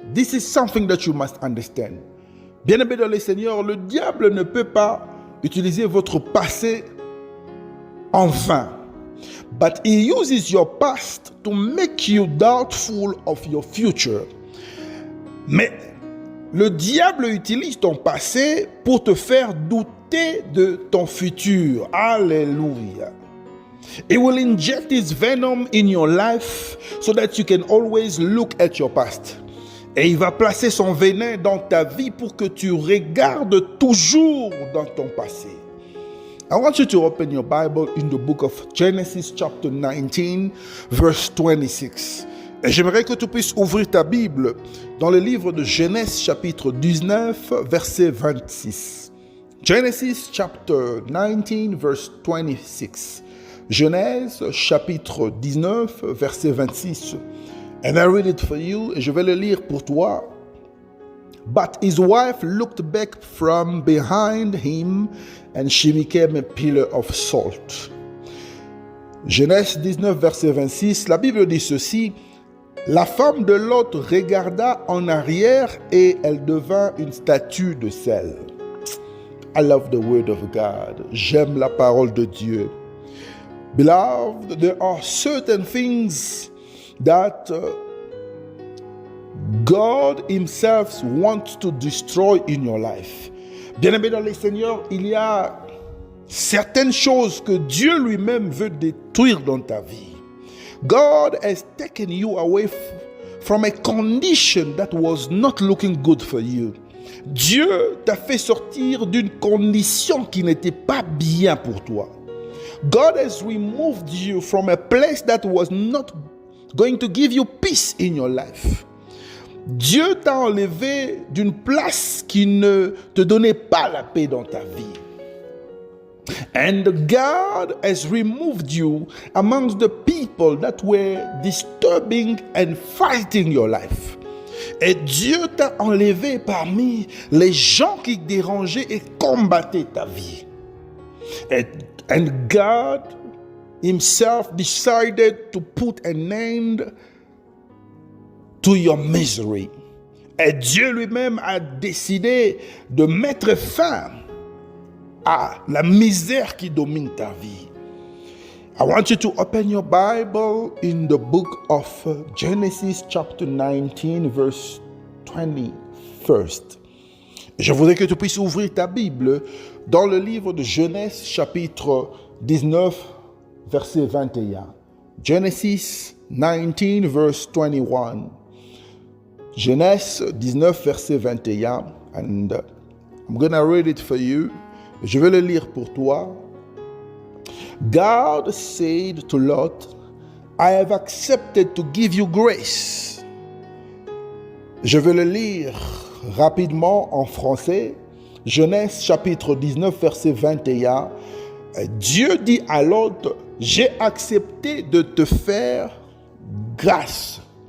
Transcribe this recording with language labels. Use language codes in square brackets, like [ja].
[en] This is something that you must understand. [fr] Bien-aimé dans le Seigneur, le diable ne peut pas utiliser votre passé en vain. [en] But he uses your past to make you doubtful of your future. [fr] Mais le diable utilise ton passé pour te faire douter de ton futur. Alléluia. [en] He will inject his venom in your life so that you can always look at your past. [fr] Et il va placer son venin dans ta vie pour que tu regardes toujours dans ton passé. [en] I want you to open your Bible in the book of Genesis chapter 19 verse 26. [fr] Et j'aimerais que tu puisses ouvrir ta Bible dans le livre de Genèse chapitre 19 verset 26. [en] Genesis chapter 19 verse 26. [fr] Genèse chapitre 19 verset 26. [en] And I read it for you, [fr] et je vais le lire pour toi. [en] But his wife looked back from behind him, and she became a pillar of salt. [fr] Genèse 19, verset 26, la Bible dit ceci. La femme de Lot regarda en arrière et elle devint une statue de sel. [en] I love the word of God. [fr] J'aime la parole de Dieu. [en] Beloved, there are certain things that God himself wants to destroy in your life. [fr] Bien-aimé dans le Seigneur, il y a certaines choses que Dieu lui-même veut détruire dans ta vie. [en] God has taken you away from a condition that was not looking good for you. [fr] Dieu t'a fait sortir d'une condition qui n'était pas bien pour toi. [en] God has removed you from a place that was not going to give you peace in your life. [fr] Dieu t'a enlevé d'une place qui ne te donnait pas la paix dans ta vie. [en] And God has removed you amongst the people that were disturbing and fighting your life. [fr] Et Dieu t'a enlevé parmi les gens qui dérangeaient et combattaient ta vie. [en] And God himself decided to put an end to your misery. [fr] Et Dieu lui-même a décidé de mettre fin à la misère qui domine ta vie. [en] I want you to open your Bible in the book of Genesis chapter 19 verse 21st. [fr] Je voudrais que tu puisses ouvrir ta Bible dans le livre de Genèse chapitre 19 verset 21. [en] Genesis 19 verse 21. [fr] Genèse 19 verset 21. [en] And I'm going to read it for you. [fr] Je vais le lire pour toi. [en] God said to Lot, I have accepted to give you grace. [fr] Je vais le lire rapidement en français. Genèse chapitre 19, verset 21, Dieu dit à Lot, j'ai accepté de te faire grâce.